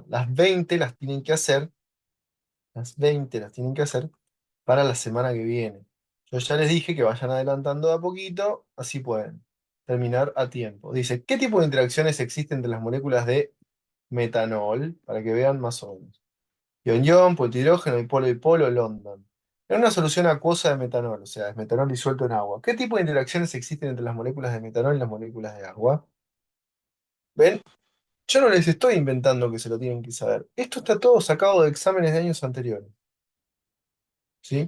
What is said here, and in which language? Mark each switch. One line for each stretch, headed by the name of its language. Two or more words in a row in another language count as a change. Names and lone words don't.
Spanish: Las 20 las tienen que hacer, las 20 las tienen que hacer para la semana que viene. Yo ya les dije que vayan adelantando de a poquito, así pueden. terminar a tiempo. Dice, ¿qué tipo de interacciones existen entre las moléculas de metanol? Para que vean más o menos. Ion-ion, polihidrógeno, dipolo-dipolo, London. En una solución acuosa de metanol, o sea, es metanol disuelto en agua. ¿Qué tipo de interacciones existen entre las moléculas de metanol y las moléculas de agua? ¿Ven? Yo no les estoy inventando que se lo tienen que saber. Esto está todo sacado de exámenes de años anteriores. ¿Sí?